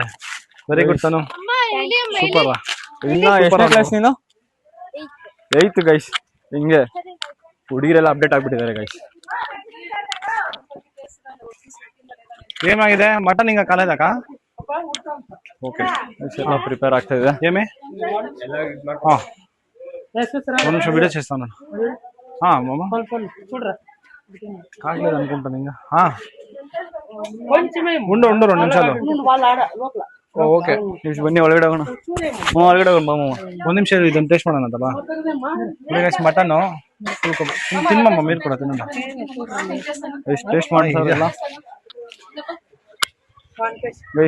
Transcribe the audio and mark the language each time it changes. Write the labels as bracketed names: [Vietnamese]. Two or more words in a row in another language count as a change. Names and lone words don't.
[English] very good [Kannada] ತನು, ಸೂಪರ್. ಇನ್ನ ಎಷ್ಟನೇ ಕ್ಲಾಸ್ ನೀನು? 8th ಗೈಸ್. ಹಿಂಗೆ ಹುಡುಗಿರೆಲ್ಲ ಅಪ್ಡೇಟ್ ಆಗ್ಬಿಟ್ಟಿದ್ದಾರೆ ಗೈಸ್. ಏನಾಗಿದೆ ಮಟನ್ ಹಿಂಗ ಕಾಲೇದಕ್ಕ? [English] okay prepare [Kannada] ಆಗ್ತಾ ಇದೆ. [Telugu] ఏమే ಒಂದು నిమిషం వీడియో చేస్తాను. మామ కాగలేదు అనుకుంటాను ఇంకా. ఉండు 2 నిమిషాలు. [Kannada] ಓಕೆ ಬನ್ನಿ ಒಳಗಡೆ ಹೋಗೋಣ. ಒಳಗಡೆ ಹೋಗೋಣ ಮಾಮ. 1 ನಿಮಿಷ ಇದನ್ನು ಟೇಸ್ಟ್ ಮಾಡೋಣ ಅಂತಲ್ಲ. ಮಟನ್ನು ತಿನ್ನಮ್ಮ, ಮೀರು ಕೂಡ ತಿನ್ನೋಣ. ಎಷ್ಟು ಟೇಸ್ಟ್ ಮಾಡ್ತಾರಲ್ಲ ಗೈಸ್.